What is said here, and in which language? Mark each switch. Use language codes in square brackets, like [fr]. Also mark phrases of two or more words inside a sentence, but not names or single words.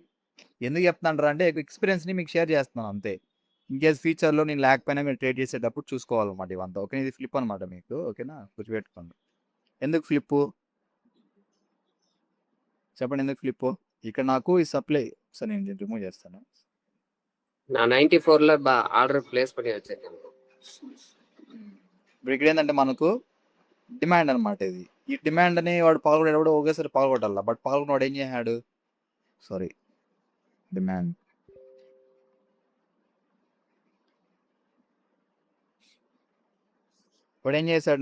[te] ఎందుకు చెప్తాను అంటే ఎక్స్పీరియన్స్ని మీకు షేర్ చేస్తున్నాను అంతే. [en] incase future [te] నేను లేకపోయినా మీరు ట్రేడ్ చేసేటప్పుడు చూసుకోవాలన్నమాట ఇవంతా. ఓకే, ఇది ఫ్లిప్ అనమాట మీకు. ఓకేనా? గుర్తుపెట్టుకోండి. ఎందుకు ఫ్లిప్ చెప్పండి, ఎందుకు ఫ్లిప్? ఇక్కడ నాకు ఈ సప్లై సరే నేను రిమూవ్ చేస్తాను. [ta] நான் 94ல [en] order place [ta] பண்ணி வச்சிருக்கேன். [te] ఇప్పుడు ఇక్కడ ఏంటంటే మనకు డిమాండ్ అనమాట ఇది. ఈ డిమాండ్ని వాడు పగలగొట్టేటప్పుడు ఒకేసారి పగలగొట్టాల. బట్ పగలగొట్టిన వాడు ఏం చేశాడు? సారీ, డిమాండ్ వాడు ఏం చేశాడు?